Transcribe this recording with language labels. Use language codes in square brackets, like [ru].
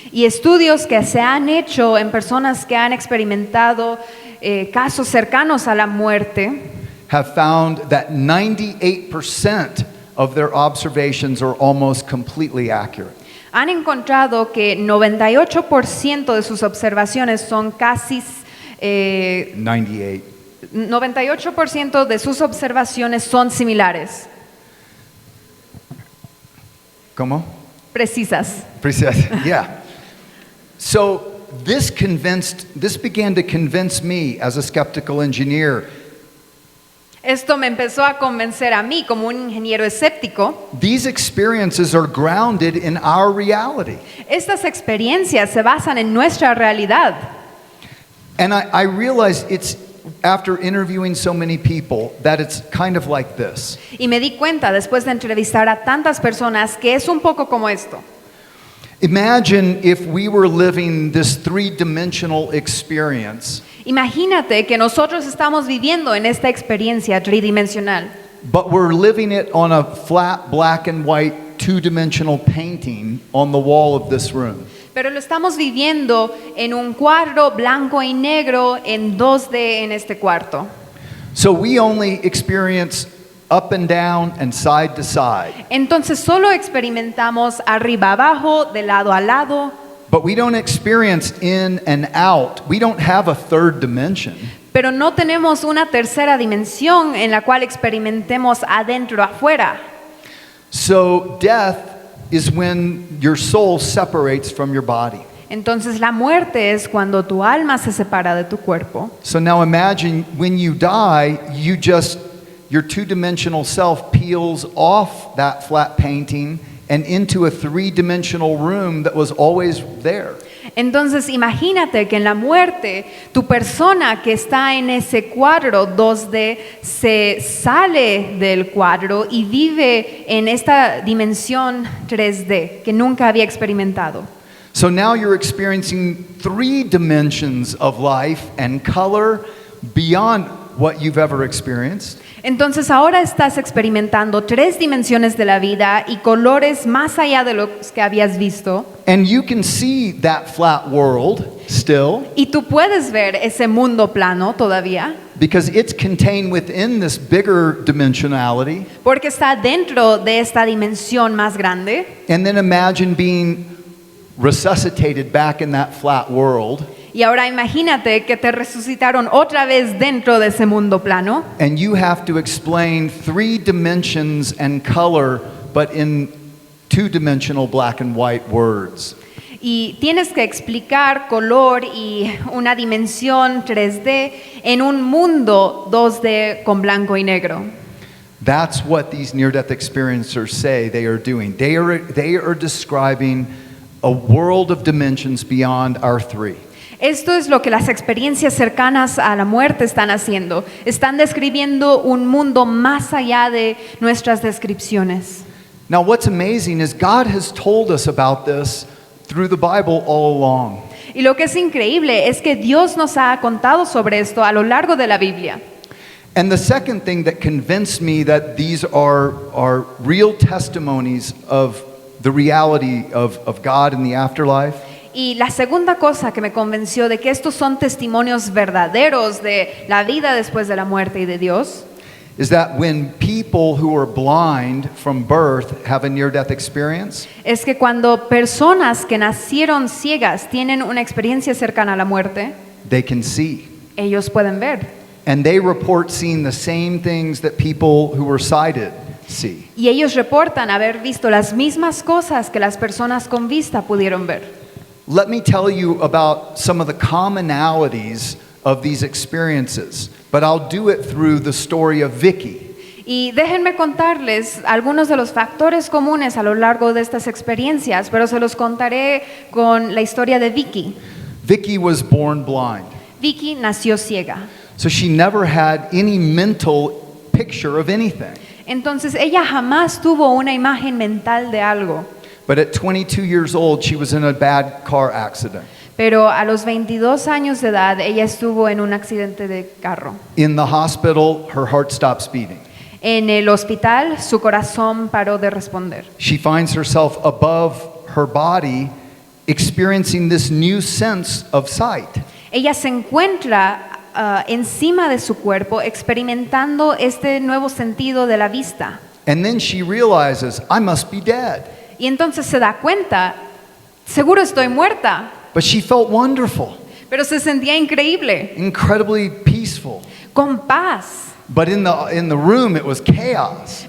[es] Y estudios que se han hecho en personas que han experimentado casos cercanos a la muerte [en] have found that 98% of their observations are almost completely accurate. [es] han encontrado que 98% de sus observaciones son casi 98. 98% de sus observaciones son similares, ¿Cómo? precisas. [en] Precise. Yeah. So this began to convince me as a skeptical engineer. [es] Esto me empezó a convencer a mí como un ingeniero escéptico. [en] These experiences are grounded in our reality. [es] Estas experiencias se basan en nuestra realidad. [en] And I realized it's after interviewing so many people that it's kind of like this. [es] Y me di cuenta después de entrevistar a tantas personas que es un poco como esto. [en] Imagine if we were living this three-dimensional experience, [es] Imagínate que nosotros estamos viviendo en esta experiencia tridimensional, [en] but we're living it on a flat black and white two-dimensional painting on the wall of this room. [es] pero lo estamos viviendo en un cuadro blanco y negro en 2D en este cuarto. [en] So we only experience up and down and side to side, [es] Entonces solo experimentamos arriba abajo, de lado a lado, [en] but we don't experience in and out. We don't have a third dimension. [es] pero no tenemos una tercera dimensión en la cual experimentemos adentro afuera. [en] So death is when your soul separates from your body. [es] Entonces la muerte es cuando tu alma se separa de tu cuerpo. [en] So now imagine when you die, your two-dimensional self peels off that flat painting and into a three-dimensional room that was always there. [es] Entonces imagínate que en la muerte tu persona que está en ese cuadro 2D se sale del cuadro y vive en esta dimensión 3D que nunca había experimentado. [en] So now you're experiencing three dimensions of life and color beyond what you've ever experienced. [es] Entonces ahora estás experimentando 3 dimensiones de la vida y colores más allá de los que habías visto. [en] And you can see that flat world still [es] Y tú puedes ver ese mundo plano todavía, [en] because it's contained within this bigger dimensionality. [es] porque está dentro de esta dimensión más grande. [en] And then imagine being resuscitated back in that flat world. [es] Y ahora imagínate que te resucitaron otra vez dentro de ese mundo plano. [en] And you have to explain three dimensions and color, but in two-dimensional black and white words. [es] Y tienes que explicar color y una dimensión 3D en un mundo 2D con blanco y negro. [en] That's what these near-death experiencers say they are doing. They are describing a world of dimensions beyond our three. [es] Esto es lo que las experiencias cercanas a la muerte están haciendo. Están describiendo un mundo más allá de nuestras descripciones. [en] Now, what's amazing is God has told us about this through the Bible all along. [es] Y lo que es increíble es que Dios nos ha contado sobre esto a lo largo de la Biblia. [en] And the second thing that convinced me that these are real testimonies of the reality of God in the afterlife [es] Y la segunda cosa que me convenció de que estos son testimonios verdaderos de la vida después de la muerte y de Dios [en] is that when people who are blind from birth have a near-death experience, [es] es que cuando personas que nacieron ciegas tienen una experiencia cercana a la muerte, [en] they can see. [es] ellos pueden ver. [en] And they report seeing the same things that people who were sighted see. [es] Y ellos reportan haber visto las mismas cosas que las personas con vista pudieron ver. [en] Let me tell you about some of the commonalities of these experiences, but I'll do it through the story of Vicky. [es] Y déjenme contarles algunos de los factores comunes a lo largo de estas experiencias, pero se los contaré con la historia de Vicky. [en] Vicky was born blind, [es] Vicky nació ciega. [en] so she never had any mental picture of anything. [es] Entonces ella jamás tuvo una imagen mental de algo. [en] But at 22 years old, she was in a bad car accident. [es] Pero a los 22 años de edad ella estuvo en un accidente de carro. [en] In the hospital, her heart stops beating. [es] En el hospital su corazón paró de responder. [en] She finds herself above her body, experiencing this new sense of sight. [es] Ella se encuentra encima de su cuerpo experimentando este nuevo sentido de la vista. [en] And then she realizes, I must be dead. [es] Y entonces se da cuenta, seguro estoy muerta, [en] But she felt wonderful, [es] pero se sentía increíble, [en] incredibly peaceful. [es] con paz. [en] But in the room, it was chaos.